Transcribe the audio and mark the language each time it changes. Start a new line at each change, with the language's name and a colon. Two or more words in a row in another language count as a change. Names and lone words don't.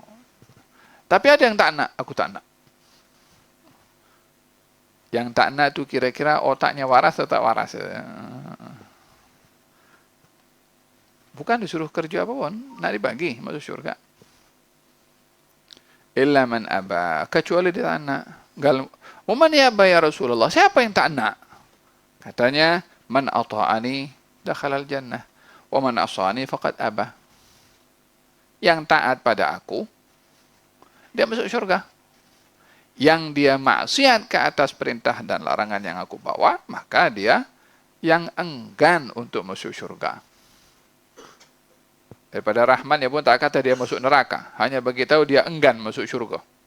Malay: Tapi ada yang tak nak, aku tak nak. Yang tak nak itu kira-kira otaknya waras atau tak waras? Bukan disuruh kerja apapun, nak dibagi masuk surga.
Arabic: إلا من أبى,
Malay: kecuali dia tak nak.
Arabic: ومن يأبى يا رسول الله,
Malay: siapa yang tak nak? Katanya,
Arabic: من أطاعني دخل الجنة، ومن عصاني فقد أبى.
Malay: Yang taat pada aku, dia masuk surga. Yang dia maksiat ke atas perintah dan larangan yang aku bawa, maka dia yang enggan untuk masuk surga. Daripada rahman ya pun tak kata dia masuk neraka, hanya bagi tahu dia enggan masuk surga.